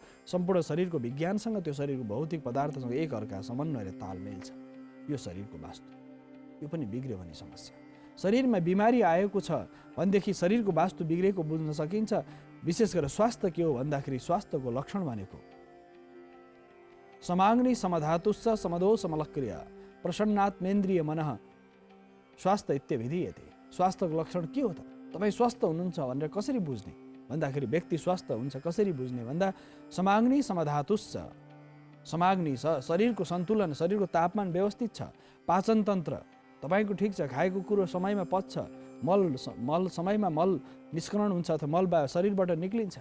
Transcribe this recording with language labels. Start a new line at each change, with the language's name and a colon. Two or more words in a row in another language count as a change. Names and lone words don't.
Nepali: सम्पूर्ण शरीरको विज्ञानसँग, त्यो शरीरको भौतिक पदार्थसँग एक अर्का समन्वय र तालमेल छ। यो शरीरको वास्तु। यो पनि बिग्रियो भने समस्या। शरीरमा बिमारी आएको छ भनेदेखि शरीरको वास्तु बिग्रेको बुझ्न सकिन्छ। विशेष गरेर स्वास्थ्य के हो भन्दाखेरि स्वास्थ्यको लक्षण भनेको
Sanskrit: समाग्नि समधातुश्च समदो समलक्रिया प्रसन्नात्मेन्द्रिय मनः स्वास्थ्य इत्यभिधीयते।
Nepali: स्वास्थ्यको लक्षण के हो त? तपाईँ स्वस्थ हुनुहुन्छ भनेर कसरी बुझ्ने भन्दाखेरि, व्यक्ति स्वस्थ हुन्छ कसरी बुझ्ने भन्दा
Sanskrit: समाग्नि समधातुश्च,
Nepali: समाग्नि छ शरीरको सन्तुलन, शरीरको तापमान व्यवस्थित छ, पाचन तन्त्र तपाईँको ठिक छ, खाएको कुरो समयमा पच्छ, मल समयमा मल निष्करण हुन्छ अथवा मल शरीरबाट निक्लिन्छ।